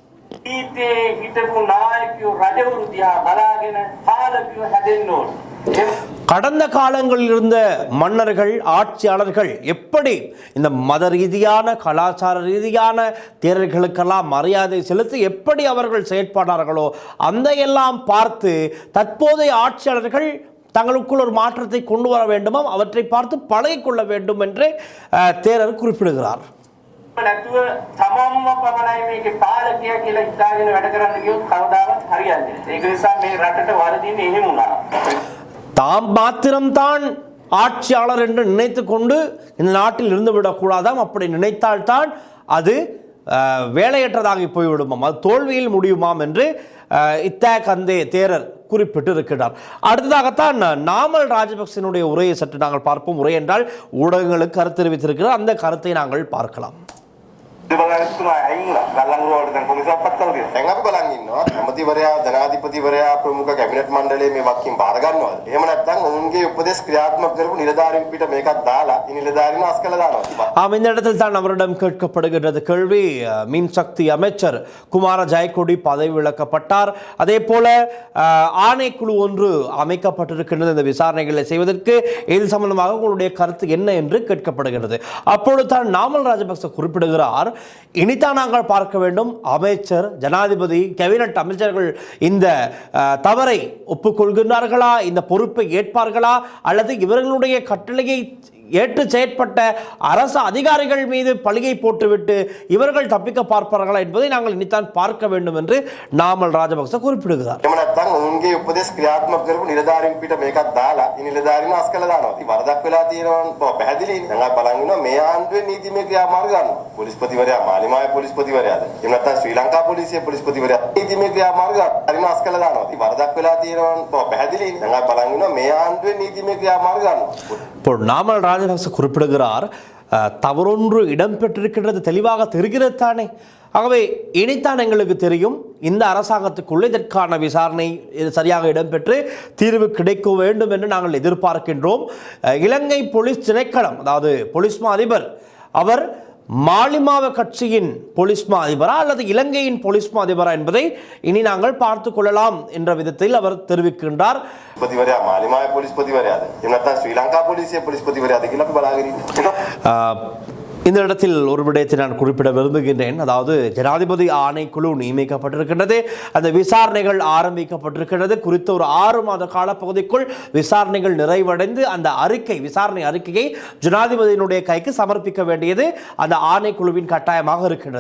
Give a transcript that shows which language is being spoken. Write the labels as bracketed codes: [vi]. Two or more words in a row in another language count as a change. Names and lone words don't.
[ta] கடந்த காலங்களில் இருந்த மன்னர்கள், ஆட்சியாளர்கள் எப்படி இந்த மத ரீதியான, கலாச்சார ரீதியான தேரர்களுக்கெல்லாம் மரியாதை செலுத்தி எப்படி அவர்கள் செயற்பட்டார்களோ அந்த எல்லாம் பார்த்து தற்போதைய ஆட்சியாளர்கள் தங்களுக்குள் ஒரு மாற்றத்தை கொண்டு வர வேண்டுமா, அவற்றை பார்த்து பழகிக்கொள்ள வேண்டும் என்று தேரர் குறிப்பிடுகிறார். [si] නැතුව තමන්ම පමණයි මේකේ පාලකයා කියලා හිතාගෙන වැඩ කරන්න ගියොත් කවදාවත් හරියන්නේ නැහැ. ඒක නිසා මේ රටට වරදින්නේ එහෙම වුණා. [ta] தாம் மாத்திரம்தான் ஆட்சியாளர் என்று நினைத்து கொண்டு இந்த நாட்டில் இருந்து விடக்கூடாதாம். அப்படி நினைத்தால்தான் அது வேலையற்றதாகி போய்விடுமாம், அது தோல்வியில் முடியுமாம் என்று இத்தகந்தே தேரர் குறிப்பிட்டு இருக்கிறார். அடுத்ததாகத்தான் நாமல் ராஜபக்சனுடைய உரையை சற்று நாங்கள் பார்ப்போம். உரை என்றால் ஊடகங்களுக்கு கருத்து தெரிவித்திருக்கிறார். அந்த கருத்தை நாங்கள் பார்க்கலாம். [si] දැන් අපි බලන් ඉන්නවා ඇමතිවරයා, ජනාධිපතිවරයා, ප්‍රමුඛ කැබිනට් මණ්ඩලයේ මේ වක්කීම් බාර ගන්නවද? එහෙම නැත්නම් ඔවුන්ගේ උපදෙස් ක්‍රියාත්මක කරපු නිලධාරීන් පිට මේකක් දාලා ඒ නිලධාරීන් අස් කළා දානවා. [ta] இந்த இடத்தில் தான் அவரிடம் கேட்கப்படுகிறது கேள்வி. மின்சக்தி அமைச்சர் குமார ஜெயக்கொடி பதவி விலக்கப்பட்டார். அதே போல ஆணைக்குழு ஒன்று அமைக்கப்பட்டிருக்கின்றது இந்த விசாரணைகளை செய்வதற்கு. இது சம்பந்தமாக உங்களுடைய கருத்து என்ன என்று கேட்கப்படுகிறது. அப்பொழுது தான் நாமல் ராஜபக்ச குறிப்பிடுகிறார், இனித்தான் நாங்கள் பார்க்க வேண்டும், அமைச்சர், ஜனாதிபதி, கேபினட் அமைச்சர்கள் இந்த தவறை ஒப்புக்கொள்கிறார்களா, இந்த பொறுப்பை ஏற்பார்களா, அல்லது இவர்களுடைய கட்டளையை ஏற்று செயற்பட்ட அரசு அதிகாரிகள் மீது பழியை போட்டுவிட்டு இவர்கள் தப்பிக்க பார்ப்பார்களா என்பதை நாங்கள் இனித்தான் பார்க்க வேண்டும் என்று நாமல் ராஜபக்ச குறிப்பிடுகிறார். [si] එහෙම නැත්නම් ඔවුන්ගේ උපදෙස් ක්‍රියාත්මක කරපු නිලධාරීන් පිට මේකක් දාලා ඒ නිලධාරීන් අස් කළා දානවා. ඉතින් වරදක් වෙලා තියෙනවා පැහැදිලි. දැන් අපි බලන් ඉන්නවා මේ ආණ්ඩුවේ නීතිමය ක්‍රියාමාර්ග ගන්නවා. පොලිස්පතිවරයා මාලිමාවේ පොලිස්පතිවරයාද, එහෙම නැත්නම් ශ්‍රී ලංකා පොලිසියේ පොලිස්පතිවරයා නීතිමය ක්‍රියාමාර්ග හරිම අස් කළා දානවා. ඉතින් වරදක් වෙලා තියෙනවා පැහැදිලි. දැන් අපි බලන් ඉන්නවා මේ ආණ්ඩුවේ නීතිමය ක්‍රියාමාර්ග ගන්නවා. [ta] இப்போ நாமல் ராஜபக்ச குறிப்பிடுகிறார், தவறொன்று இடம்பெற்றிருக்கின்றது தெளிவாக தெரிகிறது தானே. ஆகவே இனித்தான் எங்களுக்கு தெரியும், இந்த அரசாங்கத்துக்குள்ளே இதற்கான விசாரணை சரியாக இடம்பெற்று தீர்வு கிடைக்க வேண்டும் என்று நாங்கள் எதிர்பார்க்கின்றோம். இலங்கை போலீஸ் திணைக்களம், அதாவது போலீஸ் மா அதிபர், அவர் மாலிமாவ கட்சியின் போலீஸ் மா அதிபரா அல்லது இலங்கையின் போலீஸ் மா அதிபரா என்பதை இனி நாங்கள் பார்த்து கொள்ளலாம் என்ற விதத்தில் அவர் தெரிவிக்கின்றார். [si] පොලිස්පතිවරයා මාලිමාවේ පොලිස්පතිවරයාද, එහෙම නැත්නම් ශ්‍රී ලංකා පොලිසියේ පොලිස්පතිවරයාද කියලා අපි බලාගෙන ඉන්නවා. [ta] இந்த இடத்தில் ஒரு விடயத்தை நான் குறிப்பிட விரும்புகின்றேன். அதாவது ஜனாதிபதி ஆணைக்குழு நியமிக்கப்பட்டிருக்கின்றது, அந்த விசாரணைகள் ஆரம்பிக்கப்பட்டிருக்கிறது. குறித்த ஒரு 6 மாத காலப்பகுதிக்குள் விசாரணைகள் நிறைவடைந்து அந்த விசாரணை அறிக்கையை ஜனாதிபதியினுடைய கைக்கு சமர்ப்பிக்க வேண்டியது அந்த ஆணைக்குழுவின் கட்டாயமாக இருக்கின்றது.